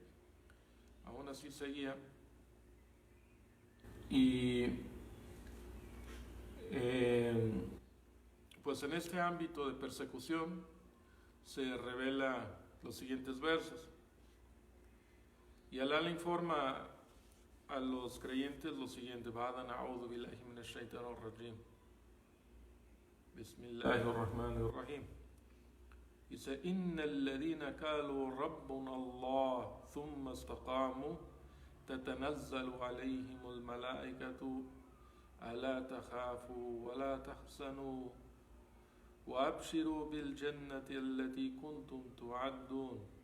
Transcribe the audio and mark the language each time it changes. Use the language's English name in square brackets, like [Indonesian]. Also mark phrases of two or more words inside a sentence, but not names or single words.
[Spanish] Y pues en este ámbito de persecución se revela los siguientes versos. Y Alá le informa a los creyentes lo siguiente: [Arabic] بعد أعوذ بالله من الشيطان الرجيم. بسم الله الرحمن الرحيم. Dice: إن الذين قالوا ربنا الله ثم استقاموا تتنزل عليهم الملائكة ألا تخافوا ولا تحزنوا وأبشروا بالجنة التي كنتم توعدون.